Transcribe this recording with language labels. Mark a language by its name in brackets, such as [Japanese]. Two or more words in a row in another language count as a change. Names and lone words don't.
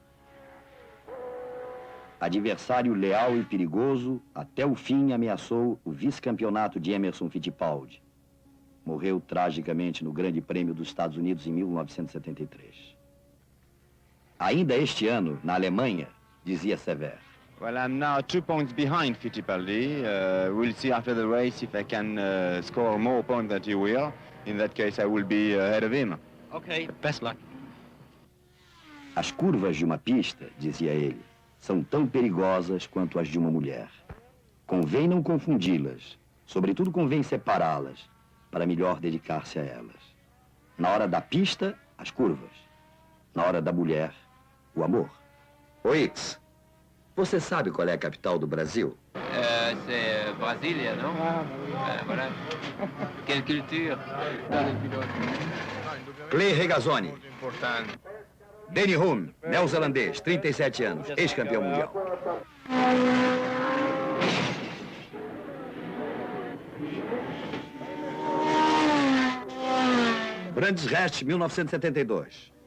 [Portuguese] Adversário leal e perigoso, até o fim ameaçou o vice-campeonato de Emerson Fittipaldi. Morreu tragicamente no Grande Prêmio dos Estados Unidos em 1973. Ainda este ano, na Alemanha, dizia Sever. [English] Well, I'm now 2 points behind Fittipaldi. We'll see after the race if I can score more points than he will. In that case, I will be ahead of him. Okay, best luck. [Portuguese] As curvas de uma pista, dizia ele, são tão perigosas quanto as de uma mulher. Convém não confundi-las, sobretudo convém separá-las, para melhor dedicar-se a elas. Na hora da pista, as curvas. Na hora da mulher, o amor. Ô X, você sabe qual é a capital do Brasil? [French] C'est Brasília, não? Voilà. Quelle culture. Clay Regazzoni. [Portuguese] Danny Hulme, neozelandês, 37 anos, ex-campeão mundial. Brands Hatch, 1972.